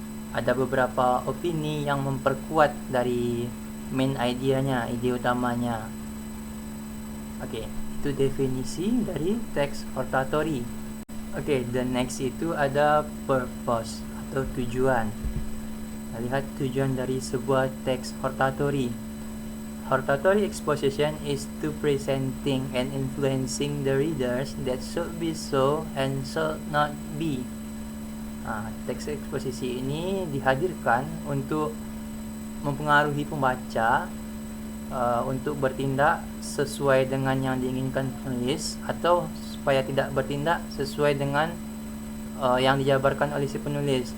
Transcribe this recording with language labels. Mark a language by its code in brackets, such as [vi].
[id] Ada beberapa opini yang memperkuat dari main idenya, ide utamanya. Oke, itu definisi dari teks hortatory. Oke, [en] the next [id] itu ada purpose atau tujuan. Lihat tujuan dari sebuah teks hortatory. [en] Hortatory exposition is to presenting and influencing the readers that should be so and should not be. [id] Teks eksposisi ini dihadirkan untuk mempengaruhi pembaca untuk bertindak sesuai dengan yang diinginkan penulis atau supaya tidak bertindak sesuai dengan yang dijabarkan oleh si penulis.